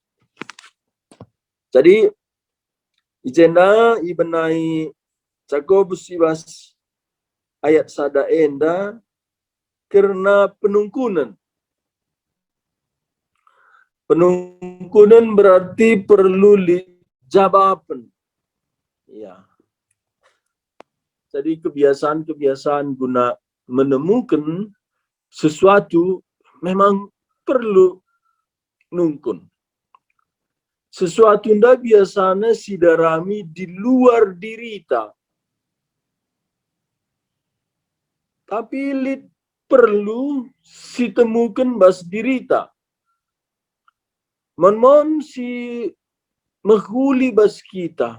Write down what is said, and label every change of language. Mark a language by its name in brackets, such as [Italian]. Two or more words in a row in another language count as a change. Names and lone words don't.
[Batak Karo] Jadi ijena ibenai Jakobus ibas ayat sada enda [Indonesian] karena penungkunan. Penungkunan berarti perlu jawaban. Ya. Jadi kebiasaan-kebiasaan guna menemukan sesuatu memang [Batak Karo] perlu nungkun. [Indonesian] Sesuatu nda biasanya [Batak Karo] sidarami [Indonesian] di luar [Batak Karo] dirita. Tapi lit [Indonesian] perlu ditemukan [Batak Karo] bas dirita. Mon si menghuli bas kita.